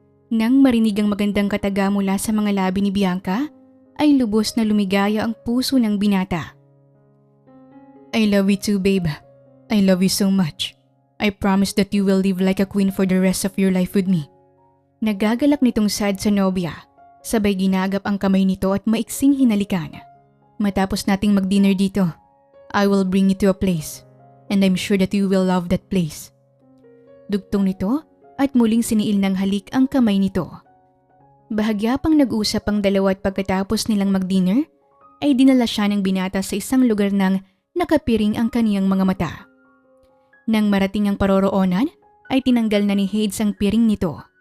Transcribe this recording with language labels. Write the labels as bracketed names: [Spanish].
[Filipino] Nang marinig ang magandang kataga mula sa mga labi ni Bianca, ay lubos na lumigaya ang puso ng binata. [English] "I love you too, babe. I love you so much. I promise that you will live like a queen for the rest of your life with me." [Filipino] Nagagalak nitong saad sa nobya, sabay ginagap ang kamay nito at maiksing hinalikan. "Matapos nating mag-dinner dito, [English] I will bring you to a place, and I'm sure that you will love that place." [Filipino] Dugtong nito at muling siniil ng halik ang kamay nito. Bahagya pang nag-usap ang dalawa at pagkatapos nilang mag-dinner, ay dinala siya ng binata sa isang lugar nang nakapiring ang kaniyang mga mata. Nang marating ang paroroonan, ay tinanggal na ni Hades ang piring nito.